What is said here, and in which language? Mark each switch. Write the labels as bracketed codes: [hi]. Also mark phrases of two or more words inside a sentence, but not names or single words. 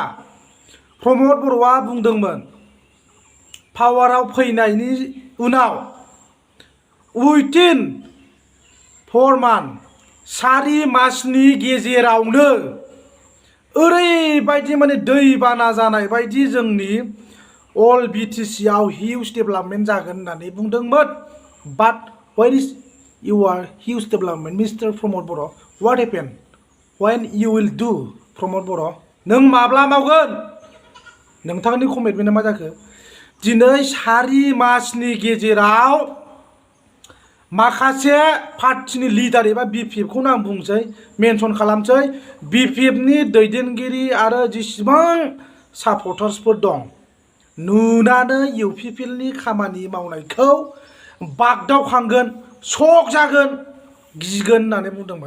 [brx] प्रमद बर'आ बुंदोंमोन पावाराव फैनायनि उनाव उइथिन 4 मान्थ 4 मासनि गेजेरावनो ओरैबायदि माने दैबाना जानाय बायदि जोंनि अल बिटिसिआव [en] huge development [brx] जागोन होननानै बुंदोंमोन। [en] but where is your huge development Mister Pramod Boro what happen? when you will do Pramod Boro'? [brx] नों माब्ला मावगोन? नोंथांनि कमिटमेन्टआ मा जाखो? दिनै 4 मासनि गेजेराव माखासे पार्टिनि लिडार एबा बिपिएफखौनो आं बुंसै मेनसन खालामसै। बिपिएफनि दैदेनगिरि आरो जेसेबां सापर्टार्सफोर दं नुनानै इउपिपिएलनि खामानि मावनायखौ बागदावखांगोन, शक जागोन, गिगोन होननानै बुंदोंमोन।